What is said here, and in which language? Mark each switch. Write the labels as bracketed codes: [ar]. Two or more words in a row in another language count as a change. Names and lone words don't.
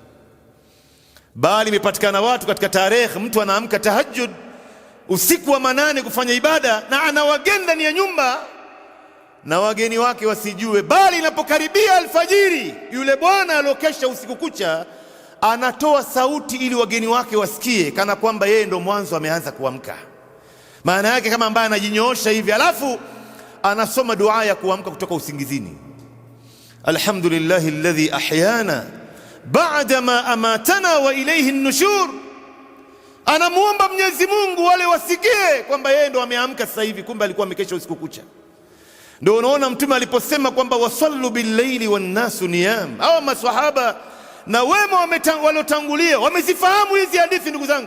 [sw] Bali imepatikana watu katika tarehe, mtu anaamka tahajjud usiku wa manane kufanya ibada na ana wageni ndani ya nyumba, na wageni wake wasijue. Bali inapokaribia alfajiri, yule bwana aliyokesha usiku kucha anatoa sauti ili wageni wake wasikie, kana kwamba yeye ndo mwanzo ameanza kuamka. Maana yake kama ambaye anajinyoosha hivi, alafu anasoma dua ya kuamka kutoka usingizini, [ar] الحمد لله الذي أحيانا بعد ما أماتنا وإليه النشور. [sw] Anamuomba Mwenyezi Mungu wale wasikie kwamba yeye ndo ameamka sasa hivi, kumbe alikuwa amekesha usiku kucha. Ndio unaona Mtume aliposema kwamba [ar] وصلوا بالليل والناس نيام. [sw] Hawa maswahaba na wema waliotangulia wamezifahamu hizi hadithi ndugu zangu.